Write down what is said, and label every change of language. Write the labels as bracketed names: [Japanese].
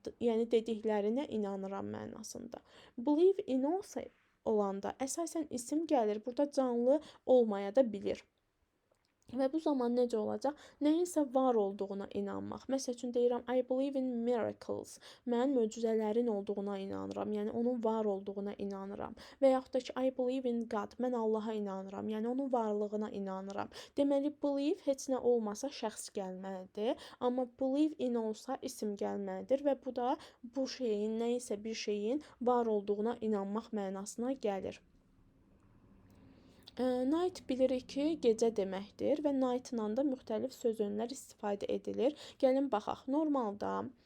[Azerbaijani] Yəni, dediklərinə inanıram mənasında. Believe in olanda əsasən isim gəlir. Burada canlı olmaya da bilir. Və bu zaman necə olacaq? Nəyinsə var olduğuna inanmaq. Məsəl üçün, deyirəm, [English] I believe in miracles. [Azerbaijani] Mən möcüzələrin olduğuna inanıram. Yəni, onun var olduğuna inanıram. Və yaxud da ki, [English] I believe in God. [Azerbaijani] Mən Allaha inanıram. Yəni, onun varlığına inanıram. Deməli, believe heç nə olmasa şəxs gəlməlidir. Amma believe in olsa isim gəlməlidir və bu da bu şeyin, nəyinsə bir şeyin var olduğuna inanmaq mənasına gəlir. Night bilirik ki, gecə deməkdir və night-la da müxtəlif sözünlər istifadə edilir. Gəlin baxaq. Normalda